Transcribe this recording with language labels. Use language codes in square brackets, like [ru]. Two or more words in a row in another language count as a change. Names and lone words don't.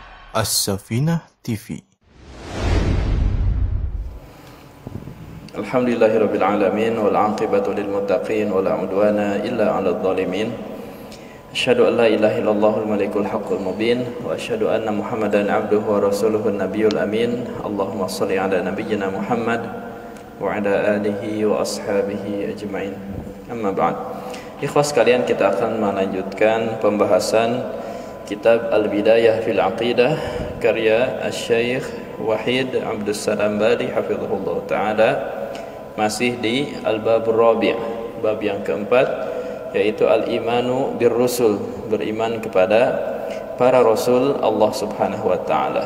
[ar] As-Safinah TV. الحمد لله رب العالمين والعاقبة للمتقين ولا عدوان إلا على الظالمين. أشهد أن لا إله إلا الله الملك الحق المبين وأشهد أن محمدا عبده ورسوله النبي الأمين. اللهم صل على نبينا محمد وعلى آله وأصحابه أجمعين. أما بعد. [id] Ikhwas sekalian, kita akan melanjutkan pembahasan kitab Al-Bidayah fil Aqidah karya Asy-Syaikh Wahid Abdus Salam Bali [ar] حفظه الله تعالى, [id] masih di [ar] الباب الرابع', [id] bab yang keempat, yaitu [ar] الإيمان بالرسل, [id] beriman kepada para rasul [ar] الله سبحانه وتعالى.